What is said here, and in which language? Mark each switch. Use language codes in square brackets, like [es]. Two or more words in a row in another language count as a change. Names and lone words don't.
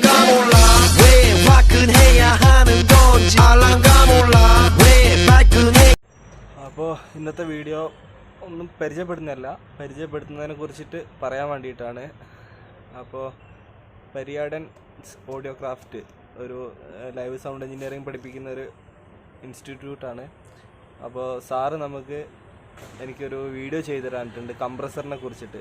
[ko] 몰라 왜 화끈해야 하는 건지 알랑가 몰라 왜 발끈해. [ml] അപ്പോൾ ഇന്നത്തെ വീഡിയോ ഒന്നും പരിചയപ്പെടുത്തുന്നതിനെ കുറിച്ചിട്ട് പറയാൻ വേണ്ടിയിട്ടാണ്. അപ്പോൾ പരിയാടൻ ഓഡിയോ ക്രാഫ്റ്റ് ഒരു [en] live sound engineering [ml] പഠിപ്പിക്കുന്ന ഒരു ഇൻസ്റ്റിറ്റ്യൂട്ടാണ്. അപ്പോൾ സാറ് എനിക്കൊരു വീഡിയോ ചെയ്തു തരാനിട്ടുണ്ട് കംപ്രസറിനെ കുറിച്ചിട്ട്.